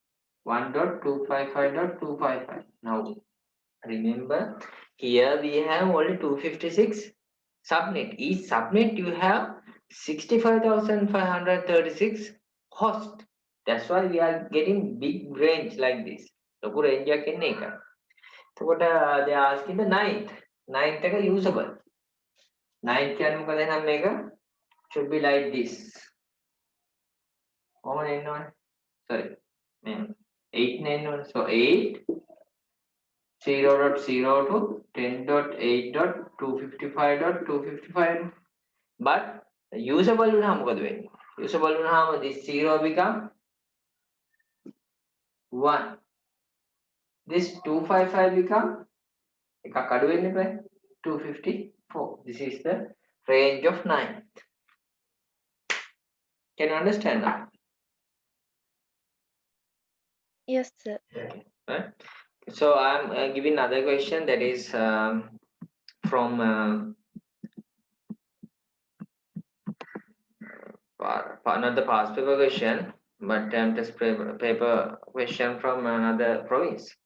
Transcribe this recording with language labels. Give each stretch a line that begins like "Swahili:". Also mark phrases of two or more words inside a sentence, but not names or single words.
English: 1.255.255. Now remember, here we have only 256 subnet. Each subnet you have 65,536 host. That's why we are getting big range like this.
Sinhala: ලොකු range එකක් එන්නේ ඒක. එතකොට
English: they are asking the ninth.
Sinhala: Ninth එක usable. Ninth කියන්නේ මොකද එහෙනම් මේක
English: should be like this.
Sinhala: කොහොමද එන්නේ? Sorry. 8 නේ එන්නේ.
English: So 8 0.0 to 10.8.255.255.
Sinhala: But usable වුණාම මොකද වෙන්නේ? Usable වුණාම
English: this 0 become 1. This 255 become
Sinhala: එකක් අඩු වෙන්නේ බෑ 254.
English: This is the range of 9. Can you understand that? Yes, sir. Right? So I'm giving another question that is from another past paper question, but test paper question from another province.